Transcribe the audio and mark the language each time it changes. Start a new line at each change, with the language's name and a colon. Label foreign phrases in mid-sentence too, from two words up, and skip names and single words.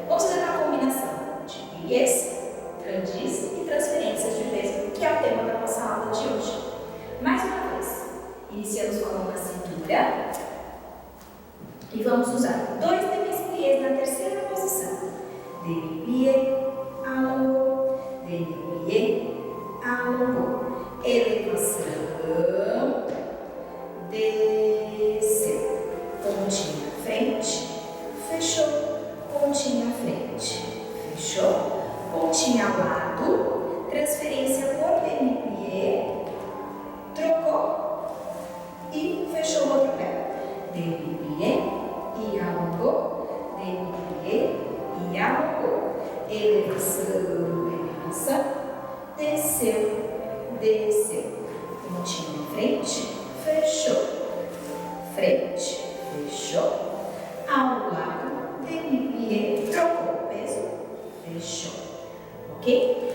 Portuguese: Vamos fazer uma combinação de pliés, grandis e transferências de peso, que é o tema da nossa aula de hoje. Mais uma vez, iniciamos com a mão na cintura. E vamos usar 2 demi-pliés na terceira posição. Demi-plié, alongou, demi-plié, alongou. Elevação, desceu. Pontinha à frente, fechou. Pontinha à frente, fechou. Pontinha ao lado, transferência por demi-plié, trocou e fechou o outro pé. Demi-plié e alongou, demi-plié e alongou, elevação, elevação, desceu, desceu, pontinho em frente, fechou, frente, fechou, ao lado, demi-plié, trocou o peso, fechou, ok?